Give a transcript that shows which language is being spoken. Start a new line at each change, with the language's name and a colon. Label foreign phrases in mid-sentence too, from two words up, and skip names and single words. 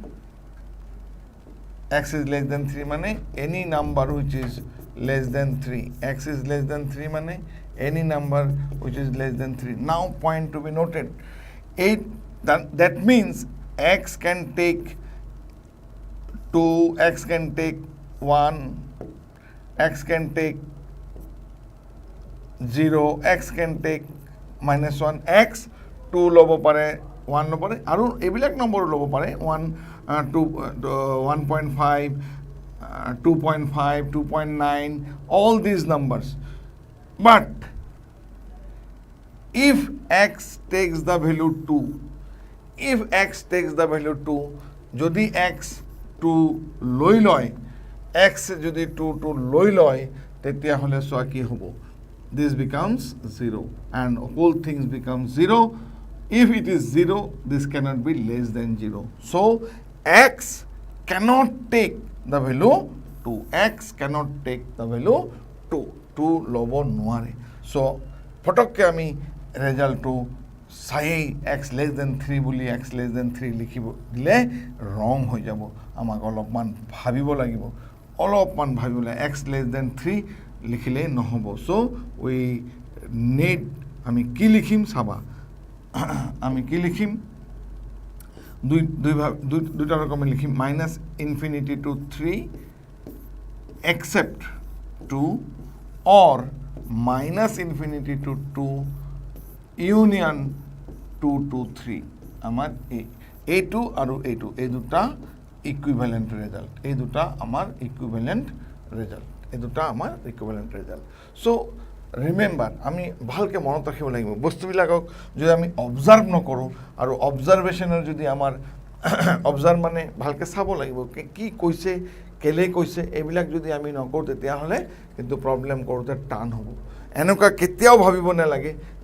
English: x is less than 3 মানে any number which is less than 3 x is less than 3 মানে any number which is less than 3 now point to be noted that means x can take 2 x can take 1 x can take
Assamese: 0
English: x can take minus
Assamese: 1 x 2 লব পাৰে 1 লব পাৰে আৰু এইবিলাক নম্বৰ লব পাৰে 1 2 1.5 2.5 2.9
English: all these numbers but if x takes the value 2 if x takes the value 2
Assamese: যদি x 2 লৈ লয় x যদি
English: 2
Assamese: লৈ লয় তেতিয়া হলে সোয়া কি হ'ব
English: this becomes 0 and whole things become 0 if it is 0 this cannot be less than 0 so x cannot take the value 2 x cannot take the value 2
Assamese: লব নোৱাৰে
English: so
Assamese: ফটককে আমি রেজাল্টটো চায়েই x<3 বুলি x<3 লিখিব দিলে ৰং হৈ যাব আমাক অলপমান ভাবিব লাগিব x<3 লিখিলে নহ'ব
English: so we need
Assamese: আমি কি লিখিম চাবা আমি কি লিখিম দুইটা ৰকমে লিখিম
English: -∞ to 3 except 2 or -∞ to 2 union 2 to 3
Assamese: আমার A2 আৰু A2 এই দুটা
English: equivalent result
Assamese: এই দুটা আমার ইকুইভ্যালেন্ট
English: result so remember
Assamese: আমি ভালকৈ মনত ৰাখিব লাগিব বস্তুবিলাকক যদি আমি অবজাৰ্ভ নকৰোঁ আৰু অবজাৰভেশ্যনৰ যদি আমাৰ অবজাৰ্ভ মানে ভালকৈ চাব লাগিব কি কৈছে কেলে কৈছে এইবিলাক যদি আমি নকৰোঁ তেতিয়াহ'লে কিন্তু প্ৰব্লেম কৰোঁতে টান হ'ব এনেকুৱা কেতিয়াও ভাবিব নালাগে